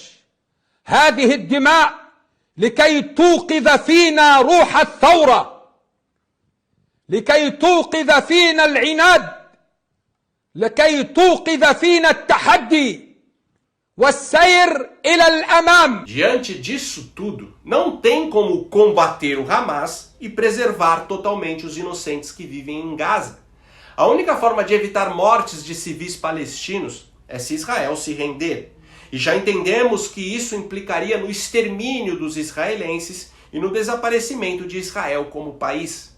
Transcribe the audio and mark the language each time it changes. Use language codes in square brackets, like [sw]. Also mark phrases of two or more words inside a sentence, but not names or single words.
[ar] هذه الدماء لكي توقظ فينا روح الثورة، لكي توقظ فينا العناد، لكي توقظ فينا التحدي والسير إلى الأمام. [pt] Diante disso tudo, não tem como combater o Hamas e preservar totalmente os inocentes que vivem em Gaza. A única forma de evitar mortes de civis palestinos é se Israel se render. E já entendemos que isso implicaria no extermínio dos israelenses e no desaparecimento de Israel como país.